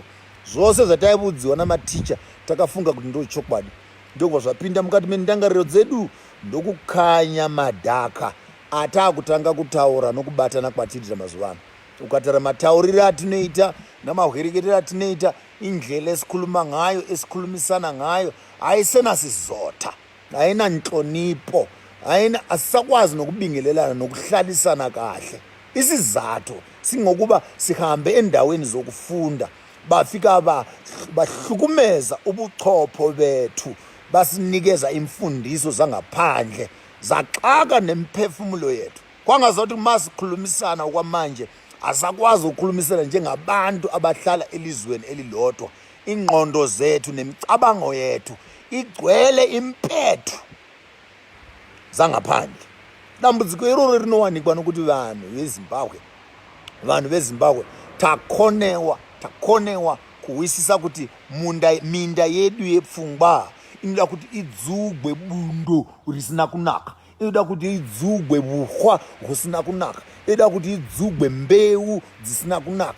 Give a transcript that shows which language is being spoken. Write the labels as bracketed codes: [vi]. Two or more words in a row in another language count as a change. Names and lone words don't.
[sn] Zvose zvataiudziwa namaticha takafunga kuti ndo chokwadi. Ndokubva zvapinda mukati mendangariro dzedu, ndokukanya madhaka atakutanga kutaura nokubatana kwatiri mazuva ano. Ukatara matauriro atinoita namahwereketero atinoita, [nd] indlela esikhuluma ngayo, esikhulumisana ngayo, haisena sizotha, haina nhlonipo, asisakwazi nokubingelelana nokuhlalisana kahle. Isizathu singokuba sihambe endaweni zokufunda, bafika bahlukumeza ubuchopho bethu, basinikeza imfundiso zangaphandle, zaxaka nemphefumulo yethu. Kwangazathi masikhulumisana okwamanje asakwazi ukukhulumisana njengabantu abahlala elizweni elilodwa. Ingqondo zethu nemicabango yethu igcwele impethu zangaphandle. [sn] Dambudziko iroro rinowanikwa nokuti vanhu vezimbabwe takonewa kuwisisa kuti minda yedu yepfungwa inoda kuti idzugwe bundo risina kunaka, inoda kuti idzugwe buhwa husina kunaka, inoda kuti idzugwe mbeu dzisina kunaka.